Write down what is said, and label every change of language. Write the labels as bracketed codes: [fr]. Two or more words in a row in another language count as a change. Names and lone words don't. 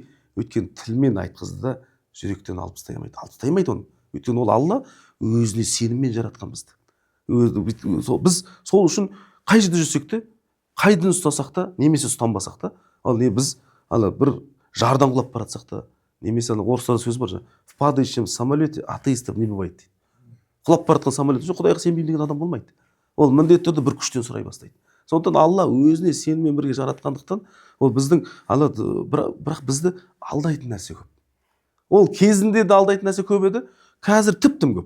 [kk] Өйткені тілмен айтқызды да жүректен алып тастай алмайды оны. Өйткені ол Алла өзіне сеніммен жаратқан бізді. Біз сол үшін қай жерде жүрсек те, қай дін ұстасақ та, немесе ұстанбасақ та, біз бір жардан құлап баратсақ та, немесе орыстарда сөз бар, [ru] в падающем самолете атеистов не бывает дейді. [kk] Құлап баратқан самолет жоқ, Құдайға сенбеймін деген адам болмайды. Ол міндетті түрде бір күштен сұрай бастайды. Сондықтан Алла өзіне сеніммен бірге жаратқандықтан, ол біздің бірақ бізді алдайтын нәрсе көп. Ол кезінде де алдайтын нәрсе көп еді, қазір тіптім көп.